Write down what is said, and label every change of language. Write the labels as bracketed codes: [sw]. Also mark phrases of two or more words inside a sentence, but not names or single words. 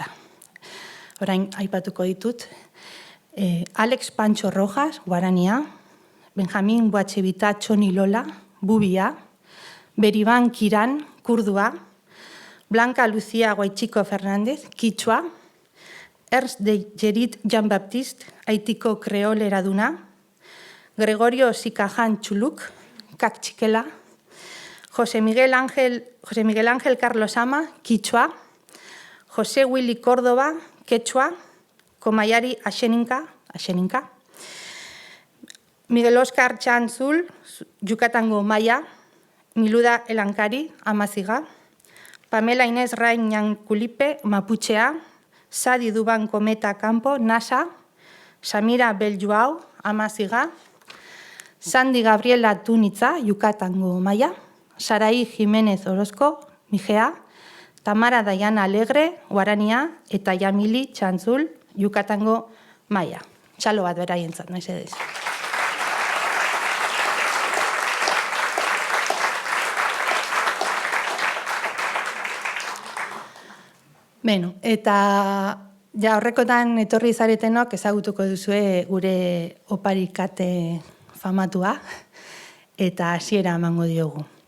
[eu] Orain aipatuko ditut. Alex Pancho Rojas, guarania, Benjamin Boatxebita Txoni Lola, bubia, Beriban Kiran, kurdua, Blanca Lucia Guaichiko Fernández, kitzua, Ernst de Gerit Jean-Baptiste, haitiko kreoleraduna, Gregorio Sikajan Txuluk, Kakchikela, José Miguel Ángel Carlos Ama, kitzua, José Willy Córdoba, quechua, Komayari Axeninka, Miguel Oscar Chanzul, Yucatango Maya, Miluda Elankari, Amaziga, Pamela Inés Rain Kulipe, Mapuchea, Sadi Duban Kometa Campo, Nasa, Samira Beljuau, Amaziga, Sandy Gabriela Tunitza, Yucatango Maya, Sarai Jiménez Orozco, Mijea, Tamara Dayana Alegre, Guarania, eta Yamili Chanzul, Yucatango Maya. Txalo bat beraientzat, nahi zedez. Beno, eta horrekotan etorri zaretenok ezagutuko duzue gure oparikate famatua, eta hasiera emango diogu.